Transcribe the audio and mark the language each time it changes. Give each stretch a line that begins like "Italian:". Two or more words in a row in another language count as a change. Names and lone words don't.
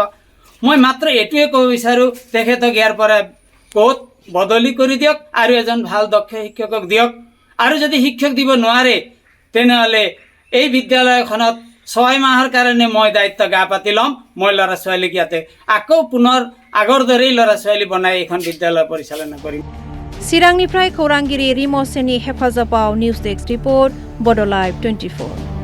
Assamese: মই মাত্ৰ এইটোৱে ক'ব বিচাৰোঁ, তেখেতক ইয়াৰ পৰা ক'ত বদলি কৰি দিয়ক আৰু এজন ভাল দক্ষ শিক্ষকক দিয়ক। আৰু যদি শিক্ষক দিব নোৱাৰে তেনেহ'লে এই বিদ্যালয়খনত 6 মাহৰ কাৰণে মই দায়িত্ব গা পাতি ল'ম। মই ল'ৰা ছোৱালীক ইয়াতে আকৌ পুনৰ আগৰ দৰেই ল'ৰা ছোৱালী বনাই এইখন বিদ্যালয় পৰিচালনা কৰিম।
Bodo: চিৰাংনিफ्राय खौरांगिरि रिमसेनि हेफाजाबाव निउज डेस्क रिपर्ट बड'लाइभ 24।